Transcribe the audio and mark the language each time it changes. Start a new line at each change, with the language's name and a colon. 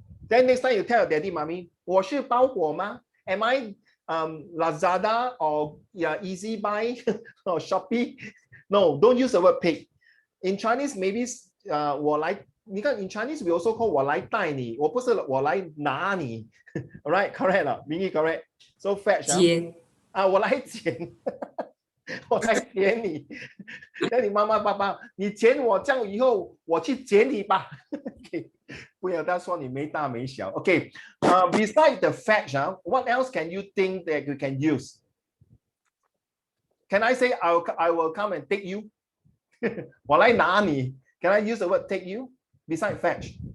English: Then next time you tell your daddy, mommy,
Chinese: 我是包裹吗?
English: Am I Lazada or Easy Buy or Shopee? No, don't use the word pick. In Chinese, maybe
Chinese: 我来，你看
English: in Chinese we also call
Chinese: 我来带你，我不是我来拿你。
English: Alright, correct 了，明义 correct. So fetch
Chinese: 接我来捡。我来捡你，那你妈妈爸爸，你捡我，这样以后我去捡你吧。 okay. 不要他说你没大没小。
English: Okay, besides the fetch, what else can you think that you can use? Can I say I will come and take you?
Chinese: 我来拿你。
English: Can I use the word take you? Besides fetch.